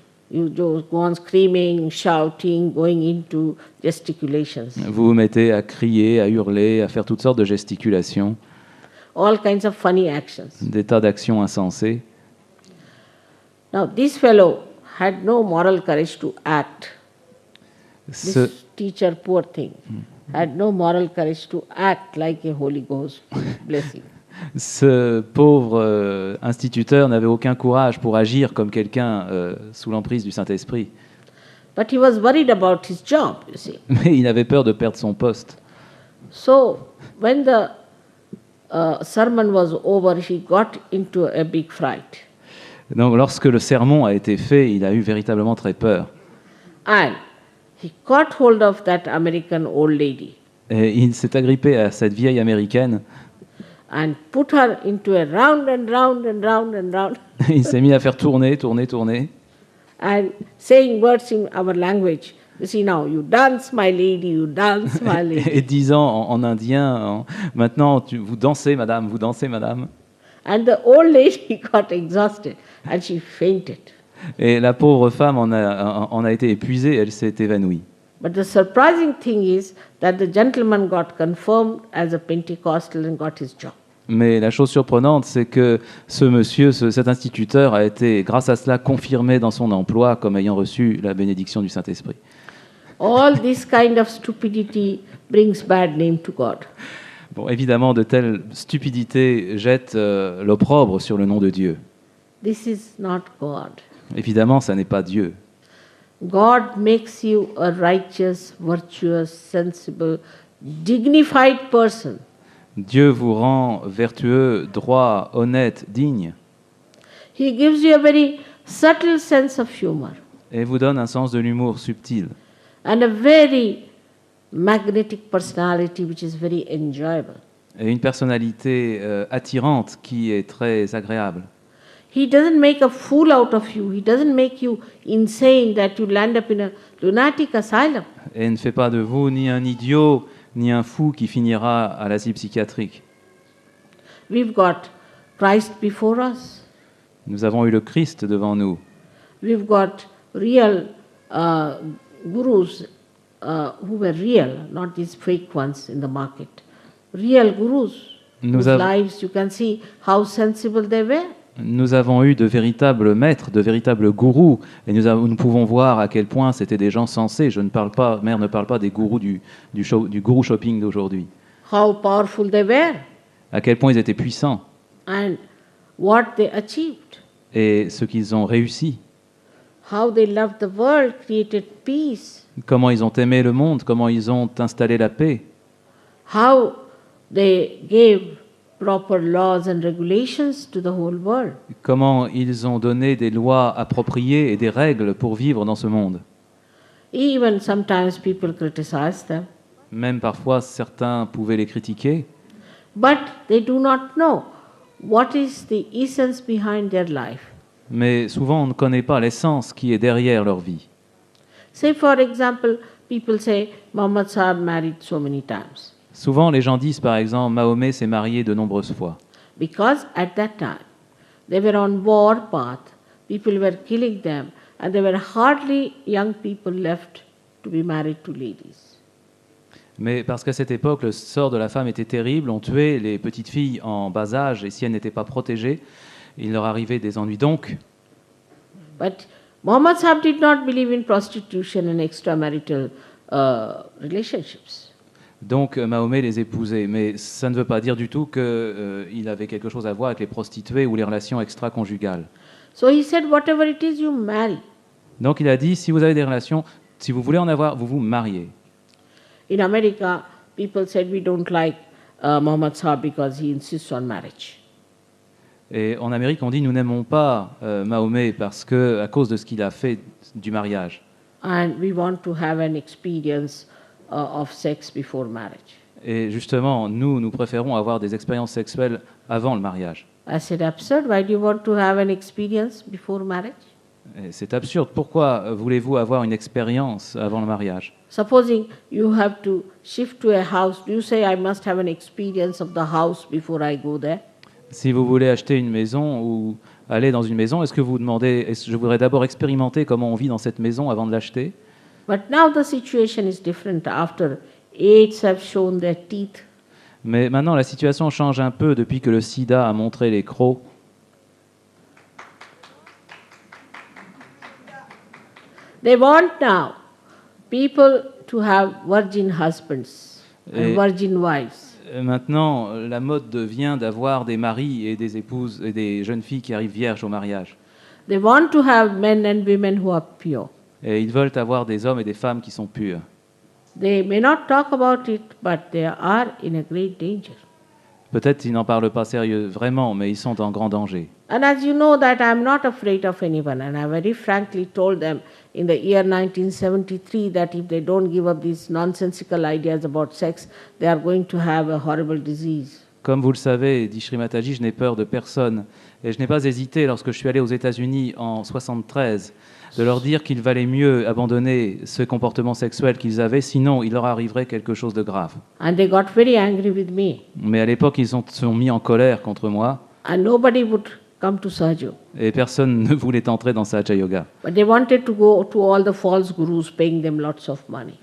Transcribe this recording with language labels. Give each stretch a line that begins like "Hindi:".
English: You just go on screaming, shouting, going into gesticulations.
French: Vous vous mettez à crier, à hurler, à faire toutes sortes de gesticulations,
English: All kinds of funny actions.
French: des tas d'actions insensées.
English: Now, this fellow had no moral courage to act. This
French: Ce,
English: teacher, poor thing, had no moral courage to act like a Holy Ghost blessing.
French: ce pauvre instituteur n'avait aucun courage pour agir comme quelqu'un sous l'emprise du Saint-Esprit.
English: But he was worried about his job, you see.
French: Mais il avait peur de perdre son poste.
English: So, when the sermon was over, he got into a big fright.
French: Donc, lorsque le sermon a été fait, il a eu véritablement très peur.
English: And he caught hold of that American old lady
French: Et il s'est agrippé à cette vieille américaine.
English: and put her into a round and round and round and round
French: Il s'est mis à faire tourner
English: and saying words in our language. You see now, you dance, my lady, you dance, my lady.
French: et disant en indien, maintenant vous dansez madame.
English: And the old lady got exhausted and she fainted.
French: Et la pauvre femme en a été épuisée, elle s'est évanouie.
English: But the surprising thing is that the gentleman got confirmed as a Pentecostal and got his job.
French: Mais la chose surprenante, c'est que ce monsieur, cet instituteur, a été, grâce à cela, confirmé dans son emploi comme ayant reçu la bénédiction du Saint-Esprit.
English: All this kind of stupidity brings bad name to God.
French: Bon, évidemment, de telles stupidités jettent l'opprobre sur le nom de Dieu.
English: This is not God.
French: Évidemment, ça n'est pas Dieu.
English: God makes you a righteous, virtuous, sensible, dignified person.
French: Dieu vous rend vertueux, droit, honnête, digne,
English: He gives you a very subtle sense of humor
French: et vous donne un sens de l'humour subtil
English: and a very magnetic personality which is very enjoyable.
French: et une personnalité attirante qui est très agréable.
English: He doesn't make a fool out of you. He doesn't make you insane that you land up in a lunatic asylum.
French: Et ne fait pas de vous ni un idiot, ni un fou qui finira à l'asile psychiatrique.
English: We've got Christ before us.
French: Nous avons eu le Christ devant nous.
English: We've got real gurus who were real, not these fake ones in the market. Real gurus
French: Nous
English: whose
French: av-
English: lives you can see how sensible they were.
French: Nous avons eu de véritables maîtres, de véritables gourous, et nous pouvons voir à quel point c'était des gens sensés. Mère ne parle pas des gourous du gourou shopping d'aujourd'hui.
English: How powerful they were
French: À quel point ils étaient puissants
English: and what they achieved.
French: et ce qu'ils ont réussi.
English: How they loved the world, created peace.
French: Comment ils ont aimé le monde, comment ils ont installé la paix,
English: How they gave proper laws and regulations to the whole world.
French: comment ils ont donné des lois appropriées et des règles pour vivre dans ce monde.
English: Even sometimes people criticize them,
French: Même parfois, certains pouvaient les critiquer,
English: but they do not know what is the essence behind their life.
French: mais souvent on ne connaît pas l'essence qui est derrière leur vie.
English: Say, for example, people say Muhammad Sahib married so many times
French: Souvent, les gens disent, par exemple, Mahomet s'est marié de nombreuses fois.
English: because at that time they were on war path, people were killing them, and there were hardly young people left to be married to ladies.
French: Mais parce qu'à cette époque, le sort de la femme était terrible, on tuait les petites filles en bas âge, et si elles n'étaient pas protégées, il leur arrivait des ennuis. Donc,
English: But Muhammad Sahib did not believe in prostitution and extramarital relationships.
French: Mahomet les épousait. Mais ça ne veut pas dire du tout qu'il avait quelque chose à voir avec les prostituées ou les relations extra-conjugales.
English: So he said, whatever it is, you marry.
French: Donc il a dit, si vous avez des relations, si vous voulez en avoir, vous vous mariez.
English: In America, people said we don't like Muhammad Sahib because he insists on marriage.
French: Et en Amérique, on dit, nous n'aimons pas Mahomet parce que, à cause de ce qu'il a fait du mariage.
English: And we want to have an experience of sex before marriage.
French: Et justement, nous préférons avoir des expériences sexuelles avant le mariage.
English: I said, absurd. Why do you want to have an experience before marriage?
French: Et c'est absurde. Pourquoi voulez-vous avoir une expérience avant le mariage?
English: Supposing you have to shift to a house, do you say, I must have an experience of the house before I go there?
French: Si vous voulez acheter une maison ou aller dans une maison, est-ce que vous demandez, je voudrais d'abord expérimenter comment on vit dans cette maison avant de l'acheter?
English: But now the situation is different after AIDS have shown their teeth.
French: Mais maintenant, la situation change un peu depuis que le sida a montré les crocs.
English: They want now people to have virgin husbands and
French: Et-
English: virgin wives.
French: Maintenant, la mode devient d'avoir des maris et des épouses et des jeunes filles qui arrivent vierges au mariage.
English: They want to have men and women who are pure.
French: Et ils veulent avoir des hommes et des femmes qui sont purs.
English: They may not talk about it, but they are in a great danger.
French: Peut-être qu'ils n'en parlent pas sérieux vraiment, mais ils sont en grand danger.
English: And as you know that I am not afraid of anyone, and I very frankly told them in the year 1973 that if they don't give up these nonsensical ideas about sex, they are going to have a horrible disease.
French: Comme vous le savez, dit Shri Mataji, je n'ai peur de personne. Et je n'ai pas hésité, lorsque je suis allé aux États-Unis en 73, de leur dire qu'il valait mieux abandonner ce comportement sexuel qu'ils avaient, sinon il leur arriverait quelque chose de grave.
English: And they got very angry with me.
French: Mais à l'époque, ils se sont mis en colère contre moi.
English: and nobody would come to Sahaja.
French: Et personne ne voulait entrer dans Sahaja Yoga.
English: But they wanted to go to all the false gurus paying them lots of money.